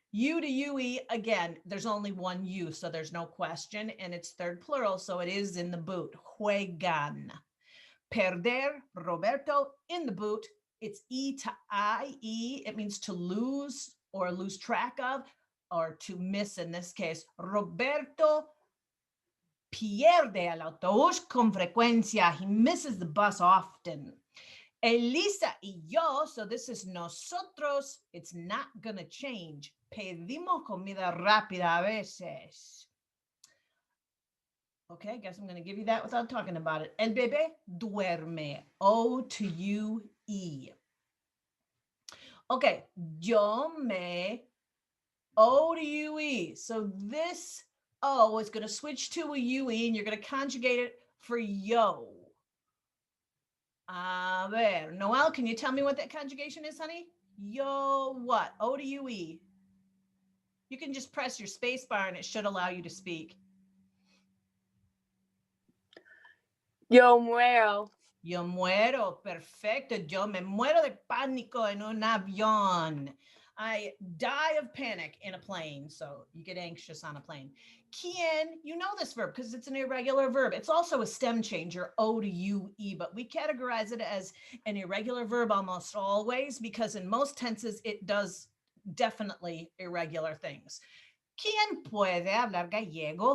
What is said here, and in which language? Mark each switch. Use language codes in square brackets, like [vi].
[en] U to UE, again, there's only one U, so there's no question, and it's third plural, so it is in the boot. Juegan. Perder, Roberto, in the boot. It's E to IE. It means to lose or lose track of, or to miss in this case. [es] Roberto pierde el autobús con frecuencia. [en] He misses the bus often. [es] Elisa y yo, [en] so this is nosotros, it's not going to change. [es] Pedimos comida rápida a veces. [en] Okay, I guess I'm going to give you that without talking about it. [es] El bebé duerme, [en] O to UE. Okay, yo me, O to UE. So this O is going to switch to a UE, and you're going to conjugate it for yo. [es] A ver, [en] Noel, can you tell me what that conjugation is, honey? Yo what? O to UE. You can just press your space bar and it should allow you to speak. [es] Yo muero. Yo muero. Perfecto. Yo me muero de pánico en un avión. [en] I die of panic in a plane. So you get anxious on a plane. Quien, you know this verb because it's an irregular verb. It's also a stem changer, O to UE, but we categorize it as an irregular verb almost always because in most tenses it does definitely irregular things. [es] Quien puede hablar gallego?